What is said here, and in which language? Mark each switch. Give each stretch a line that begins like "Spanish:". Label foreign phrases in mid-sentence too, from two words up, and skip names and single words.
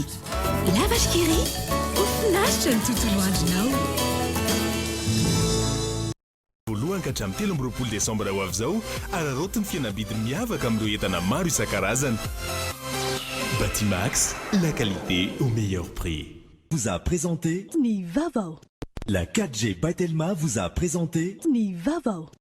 Malagasy: Lavage Kiri, finaritra ny tontolo andronao. Voalohany ka hatramin'ny 13 Desambra ho avy izao, ararotiny fihenam-bidy miavaka amin'ireo entana maro isan-karazany.
French: Batimax, la qualité au meilleur prix. Vous a présenté
Malagasy: Ni Vavao.
French: La 4G by Telma vous a présenté
Malagasy: Ni Vavao.